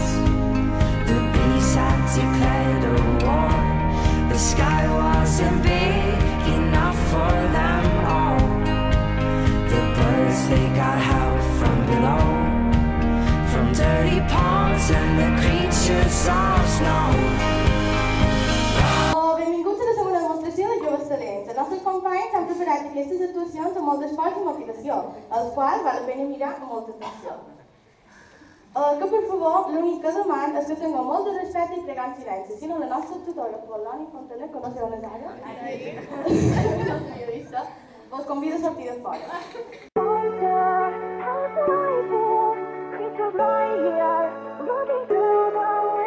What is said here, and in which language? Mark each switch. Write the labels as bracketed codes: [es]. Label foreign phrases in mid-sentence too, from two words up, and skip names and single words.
[en] The bees had declared a war. The sky wasn't big enough for them all. The birds, they got help from below, from dirty ponds and the creatures of snow. [ca] Els nostres companys han preparat aquestes actuacions amb molt d'esforç i motivació, als quals val la pena mirar amb molta atenció. Que per favor, l'únic que deman és que tingueu molt de respecte i pregar en silenci, si no la nostra tutora, Polònia Fontanet, que no sé on és ara, no s'havia vist, vos convido a sortir de fora. [en] Creatures lie here, looking through the